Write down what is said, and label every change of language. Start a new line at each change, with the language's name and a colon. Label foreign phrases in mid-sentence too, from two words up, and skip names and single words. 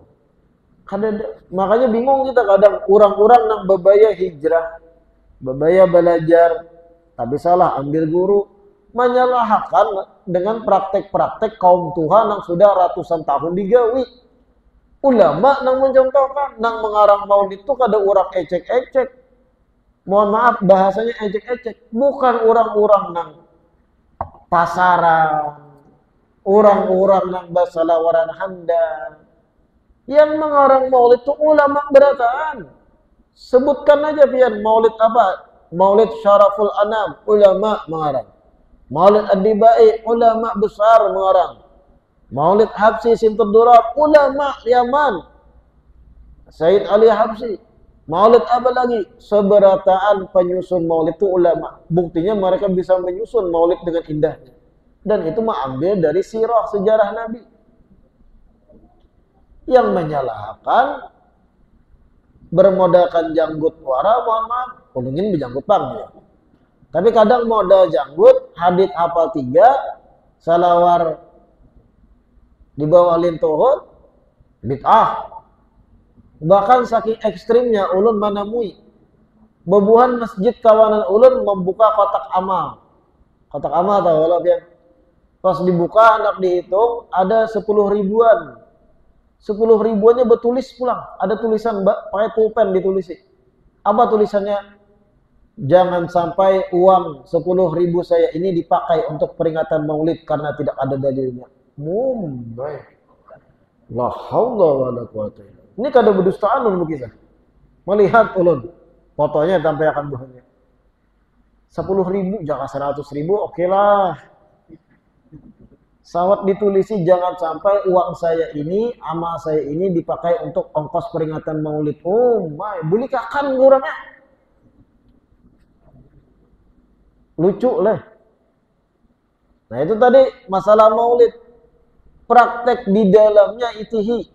Banjar: Makanya bingung kita kadang orang-orang yang bebaya hijrah, bebaya belajar, tapi salah ambil guru, menyalahkan dengan praktek-praktek kaum Tuhan yang sudah ratusan tahun digawi. Ulama yang mencontohkan, yang mengarang maulid itu kada orang ecek-ecek. Mohon maaf bahasanya ecek-ecek. Bukan orang-orang yang pasaran, orang-orang yang basalawaran handal. Yang mengarang maulid itu ulama berataan. Sebutkan aja pian maulid apa? Maulid Syaraful Anam, ulama mengarang. Maulid Ad-Dibai, ulama besar mengarang. Maulid Habsyi Sintudurat, ulama Yaman. Sayyid Ali Habsyi. Maulid apa lagi? Seberataan penyusun maulid itu ulama. Buktinya mereka bisa menyusun maulid dengan indahnya. Dan itu ambil dari sirah sejarah Nabi. Yang menyalahkan bermodalkan janggut wara, mohon maaf, ulungin berjanggut pang ya. Tapi kadang modal janggut, hadits hafal 3, salawar di bawah lintuhut, bid'ah. Bahkan saking ekstrimnya ulun manamui bebuhan masjid kawanan ulun membuka kotak amal. Kotak amal tahu kalau pian. Pas dibuka anak dihitung ada 10 ribuan. 10 ribuannya bertulis pulang. Ada tulisan pakai pulpen ditulisi. Apa tulisannya?
Indonesian: Jangan sampai uang 10 ribu saya ini dipakai untuk peringatan maulid karena tidak ada dalilnya.
Banjar: Baik.
Arabic: لا حول ولا قوة إلا بالله.
Banjar: Ini kada berdustaan ulun bekisah. Melihat ulun fotonya sampai akan buahnya. 10 ribu jangan 100 ribu, oke lah. Sawat ditulisi jangan sampai uang saya ini, amal saya ini dipakai untuk ongkos peringatan maulid. Boleh kakan kurangnya. Lucu lah. Nah itu tadi masalah maulid. Praktek di dalamnya itihi.